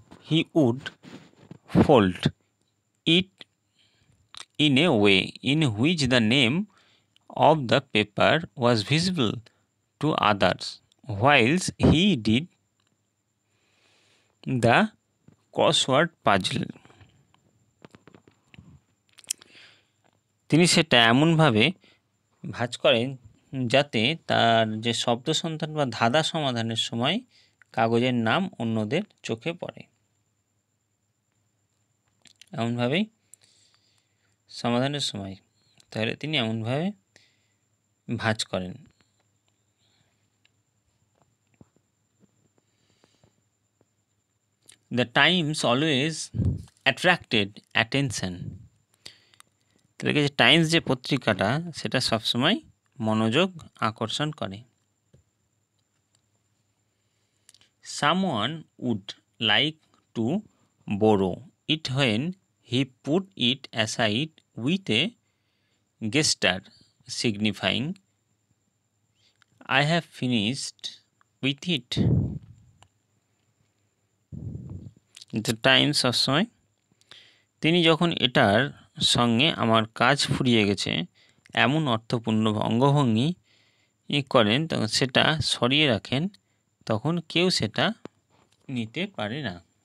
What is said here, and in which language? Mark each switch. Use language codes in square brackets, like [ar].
[en] he would fold it in a way in which the name of the paper was visible to others whilst he did the crossword puzzle. [bn] তিনি সেটা এমনভাবে ভাঁজ করেন যাতে তার যে শব্দ সন্ধান বা ধাঁধা সমাধানের সময় কাগজের নাম অন্যদের চোখে পড়ে। এমনভাবেই সমাধানের সময় তাহলে তিনি এমনভাবে ভাঁজ করেন। [en] The Times always attracted attention. [bn] তাহলে যে টাইমস যে পত্রিকাটা সেটা সবসময় মনোযোগ আকর্ষণ করে। [en] Someone would like to borrow it when he put it aside with a gesture signifying I have finished with it. [bn] The Times সবসময় তিনি যখন এটার সঙ্গে আমার কাজ ফুরিয়ে গেছে এমন অর্থপূর্ণ অঙ্গভঙ্গি করেন তখন সেটা সরিয়ে রাখেন, তখন কেউ সেটা নিতে পারে না।